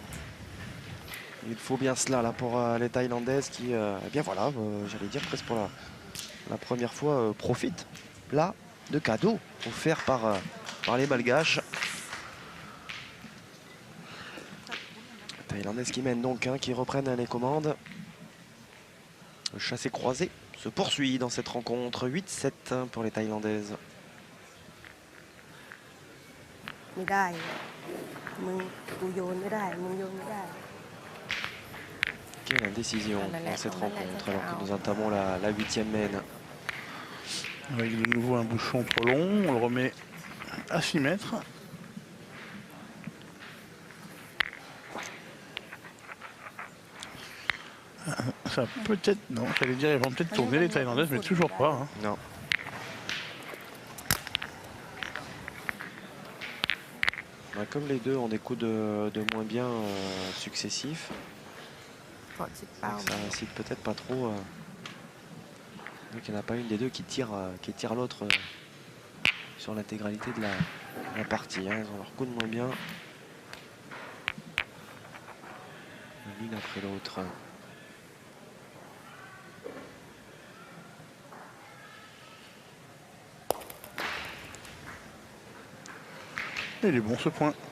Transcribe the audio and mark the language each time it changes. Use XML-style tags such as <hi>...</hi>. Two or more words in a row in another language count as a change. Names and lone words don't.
<fr>Il faut bien cela là pour les Thaïlandaises qui, eh bien voilà, j'allais dire presque pour la première fois, profitent là de cadeaux offerts par les Malgaches. Les Thaïlandaises qui mènent donc, qui reprennent les commandes. Le chassé-croisé se poursuit dans cette rencontre, 8-7 pour les Thaïlandaises.</fr> <th>ไม่ได้มึงกูโยนไม่ได้มึงโยนไม่ได้</th> <fr>Quelle indécision dans cette rencontre alors que nous entamons la 8e main. Avec de nouveau un bouchon trop long, on le remet à 6 mètres. Ça peut-être, non, j'allais dire, ils vont peut-être tourner les Thaïlandaises, mais toujours pas. Hein. Non. Bah, comme les deux ont des coups de moins bien successifs,</fr> <th>กดชิดเป้า</th> <fr>ça incite peut-être pas trop. Donc il n'y en a pas une des deux qui tire l'autre sur l'intégralité de la partie. Hein. Ils ont leur coup de moins bien. L'une après l'autre. Il est bon ce point.</fr>